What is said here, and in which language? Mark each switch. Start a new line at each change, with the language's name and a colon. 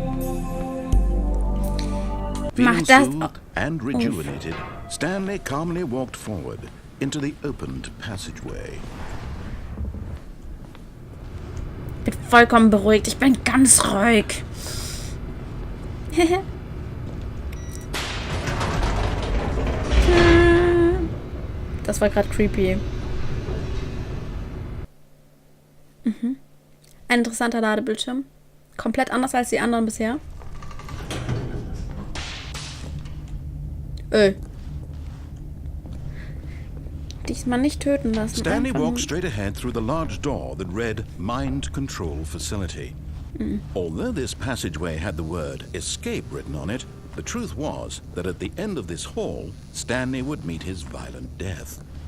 English: Feeling soothed and rejuvenated, Stanley calmly walked forward into the opened passageway.
German: Ich bin vollkommen beruhigt. Ich bin ganz ruhig. Das war gerade creepy. Ein interessanter Ladebildschirm. Komplett anders als die anderen bisher. Diesmal nicht töten lassen.
English: Stanley walked straight ahead through the large door that read Mind Control Facility. Although this passageway had the word escape written on it, the truth was that at the end of this hall, Stanley would meet his violent death.